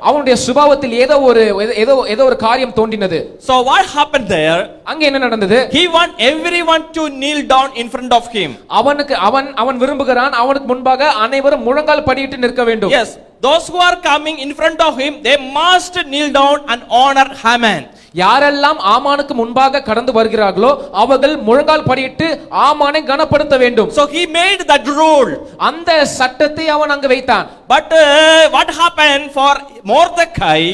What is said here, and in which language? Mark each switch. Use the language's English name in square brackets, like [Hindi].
[Tamil] அவனுடைய சுபாவத்தில் ஏதோ ஒரு காரியம் தோன்றினது. [English] So what happened there? [Tamil] அங்க என்ன நடந்தது? [English] He want everyone to kneel down in front of him. [Tamil] அவன் விரும்புகிறான் அவனுக்கு முன்பாக அனைவரும் முழங்கால் படியிட்டு நிற்க வேண்டும். [English] Yes, those who are coming in front of him, they must kneel down and honor Haman. [Tamil] யாரெல்லாம் ஆமானுக்கு முன்பாக கடந்து வருகிறார்களோ அவர்கள் முழங்கால் படியிட்டு ஆமானை கனப்படுத்த வேண்டும். [English] So he made that rule. [Tamil] அந்த சட்டத்தை அவன் அங்கு வைத்தான். [English] But what happened for Mordecai?